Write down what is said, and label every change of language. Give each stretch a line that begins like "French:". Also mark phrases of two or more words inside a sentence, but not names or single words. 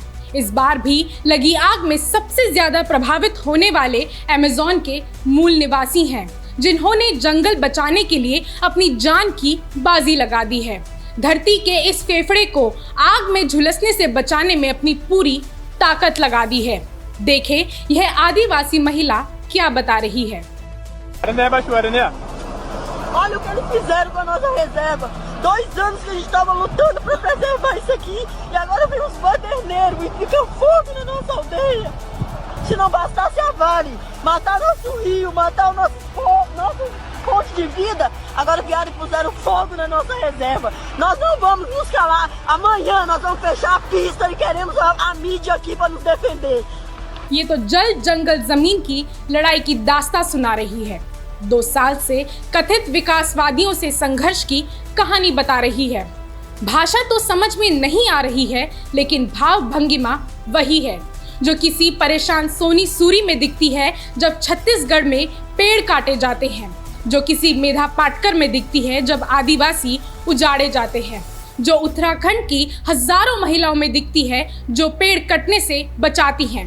Hindi: इस बार भी लगी आग में सबसे ज्यादा प्रभावित होने वाले अमेज़न के मूल निवासी हैं, जिन्होंने जंगल बचाने के लिए अपनी जान की बाजी लगा दी है। धरती के इस फेफड़े को आग में झुलसने से बचाने में अपनी पूरी ताकत लगा दी है। देखें यह आदिवासी महिला क्या बता रही है।
Portuguese: Olha o que eles fizeram com a nossa reserva. 2 anos que a gente estava lutando para preservar isso aqui e agora vem uns baderneiros e fica fogo na nossa aldeia. Se não bastasse a Vale matar nosso rio, matar o nosso fonte de vida, agora vieram e puseram fogo na nossa reserva. Nós não vamos nos calar. Amanhã nós vamos fechar a pista e queremos a mídia aqui para nos defender.
Hindi: ये तो जल जंगल जमीन की लड़ाई की दास्तां सुना रही है। 2 साल से कथित विकासवादियों से संघर्ष की कहानी बता रही है। भाषा तो समझ में नहीं आ रही है, लेकिन भाव भंगिमा वही है जो किसी परेशान सोनी सूरी में दिखती है जब छत्तीसगढ़ में पेड़ काटे जाते हैं, जो किसी मेधा पाटकर में दिखती है जब आदिवासी उजाड़े जाते हैं, जो उत्तराखंड की हजारों महिलाओं में दिखती है जो पेड़ कटने से बचाती हैं।